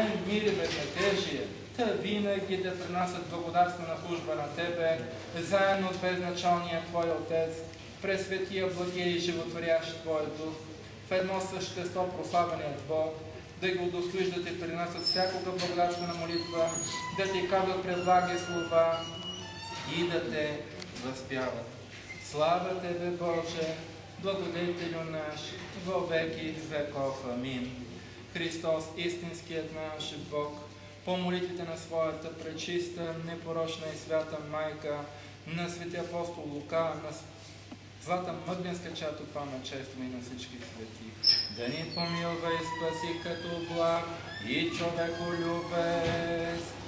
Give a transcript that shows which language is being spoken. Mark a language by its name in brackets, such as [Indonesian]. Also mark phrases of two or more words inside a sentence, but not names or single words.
[Bulgarian] им мир и безнадежие, та винаги да принасят благодарствена служба на Тебе, заедно с безначалния Твой Отец, през светия, благия и животворящ Твой Дух, в едно същество прославеният Бог, да ги удостоиш да Ти принасят всякога благодатствена молитва, да Ти казват през благи слова и да Те възпяват. Слава Тебе, Боже, благодетелю наш, во веки веков. Амин. Христос, истинският наш Бог, по молитвите на своята пречиста, непорочна и свята майка, на свети апостол Лука, на Злата Мъглинска чатопа на чество и на всички свети, да ни помилва и спаси като благ и човеколюбец.